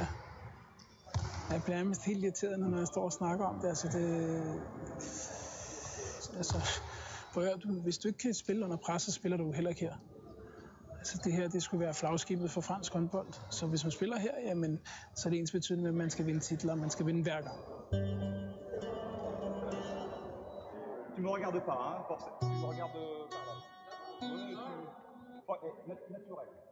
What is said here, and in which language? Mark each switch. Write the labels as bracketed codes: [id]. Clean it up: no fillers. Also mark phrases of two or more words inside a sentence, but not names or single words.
[da] Jeg bliver nærmest helt irriteret, når jeg står og snakker om det. Hvis du ikke kan spille under pres, så spiller du heller ikke her. Altså det her, det skulle være flagskibet for fransk håndbold. Så hvis man spiller her, jamen, så er det ens betydende med, at man skal vinde titler, og man skal vinde hver gang. [fr] Tu me regardes pas, hein, forcément. Tu me regardes pas là. Naturel.